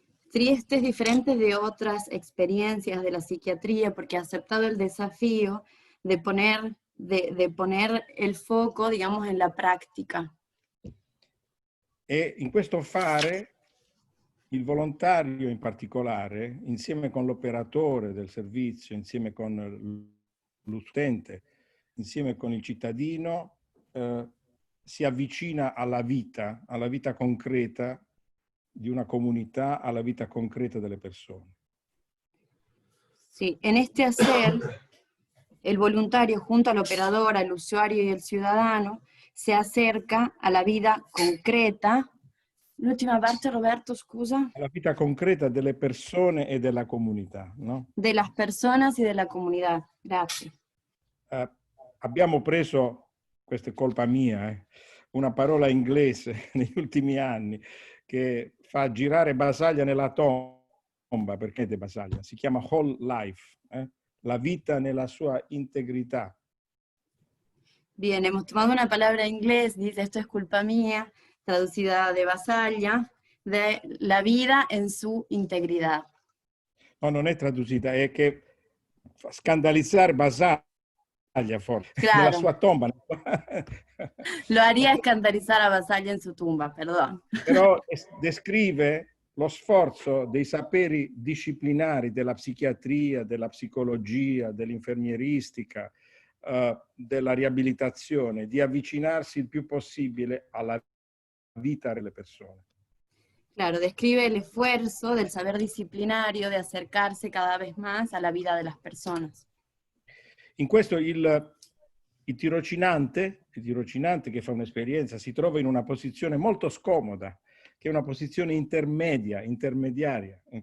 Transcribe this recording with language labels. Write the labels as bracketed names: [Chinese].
[Spanish] Trieste es diferente de otras experiencias de la psiquiatría porque ha aceptado el desafío de poner el foco, digamos, en la práctica. [Italian] E in questo fare il volontario in particolare, insieme con l'operatore del servizio, insieme con l'utente, insieme con il cittadino, si avvicina alla vita concreta di una comunità, alla vita concreta delle persone. [Spanish] Sí, en este hacer, el voluntario junto al operador, al usuario y al ciudadano se acerca a la vida concreta. [Italian] L'ultima parte, Roberto, scusa. La vita concreta delle persone e della comunità, no? [Spanish] De las personas y de la comunidad. [Italian] Grazie. Abbiamo preso, questa è colpa mia, una parola inglese negli ultimi anni che fa girare Basaglia nella tomba, perché è Basaglia, si chiama [English] whole life, [Italian] la vita nella sua integrità. [Spanish] Bien, hemos tomado una palabra en inglés, dice esto es culpa mía, traducida de Basaglia, de la vida en su integridad. [Italian] No, non è traducita, è che fa scandalizzare Basaglia forse, [Spanish] Claro. [Italian] nella sua tomba. [Spanish] Lo haría escandalizar a Basaglia en su tumba, perdón. [Italian] Però descrive lo sforzo dei saperi disciplinari della psichiatria, della psicologia, dell'infermieristica, della riabilitazione, di avvicinarsi il più possibile alla vita delle persone. [Spanish] Claro, describe el esfuerzo del saber disciplinario de acercarse cada vez más a la vida de las personas. [Italian] In questo il tirocinante che fa un'esperienza si trova in una posizione molto scomoda, che è una posizione intermediaria.